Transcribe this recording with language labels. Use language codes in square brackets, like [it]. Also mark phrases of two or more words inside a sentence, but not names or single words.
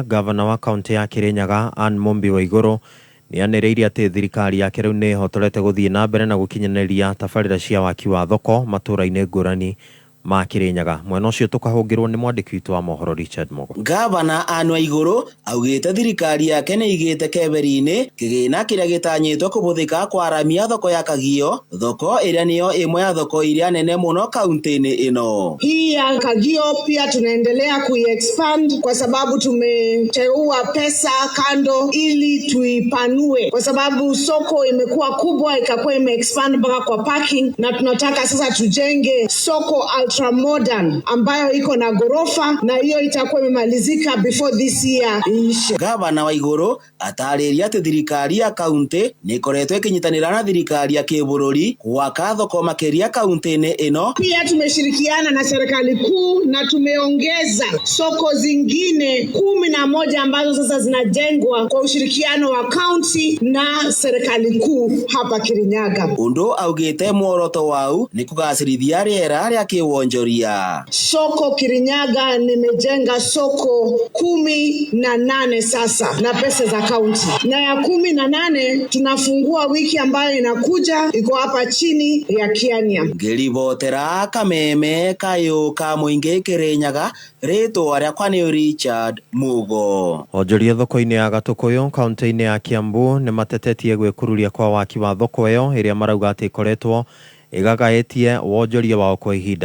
[ki] Gavana wa kaunti ya Kĩrĩnyaga Anne Mumbi Waigũrũ nĩanĩrĩirie atĩ thirikari yake rĩu nĩĩhotorete gũthiĩ na mbere na gũkinyanĩria tabarĩra cia waki wa thoko matũra-inĩ ngũrani ma Kĩrĩnyaga. Mwena ũcio tũkahũngĩrwo nĩ mwandĩki witũ wa mohoro Richard Mogo. Gavana Anne Waigũrũ augĩte thirikari yake nĩigĩte keberi-inĩ kĩgĩna kĩrĩa gĩtanyĩtwo kũhũthĩka kwaramia thoko ya Kagio, thoko ĩrĩa nĩyo ĩmwe ya thoko iria nene mũno kaunti-inĩ ĩno. [sw] Hii ya Kagio pia tunaendelea kuiexpand kwa sababu tumeteua pesa kando ili tuipanue, kwa sababu soko imekuwa kubwa ikakuwa imeexpand mpaka kwa parking, na tunataka sasa tujenge soko [en] ultra modern [sw] ambayo iko na gorofa, na hiyo itakuwa imemalizika [en] before this year [sw] iishe. [ki] Gavana Waigũrũ atarĩria atĩ thirikari ya kaunti nĩkoretwo ĩkĩnyitanĩra na thirikari ya kĩbũrũri gwaka thoko makĩria kaunti-inĩ ĩno. [sw] Pia tumeshirikiana na serikali kuu na tumeongeza soko zingine 11 ambazo sasa zinajengwa kwa ushirikiano wa kaunti na serikali kuu hapa Kirinyaga. [ki] Ũndũ augĩte muoroto wau nĩ kũgacĩrithia rĩera rĩa kĩwonjoria. [sw] Soko Kirinyaga nimejenga soko 18 sasa na pesa za kaunti, na ya 18 tunafungua wiki ambayo inakuja, iko hapa chini ya Kiania. [ki] Ngĩribotera Kameme Kayuka Mũingĩ Kĩrĩnyaga, rĩtwa rĩakwa nĩ Richard Mugo. Onjoria thoko-inĩ ya Gatũkũyũ kaunti-inĩ ya Kiambu nĩmatetetie gwĩkururia kwa waki wa thoko ĩyo ĩrĩa marauga atĩ ĩkoretwo igagaetie wonjoria wao kwa ihinda.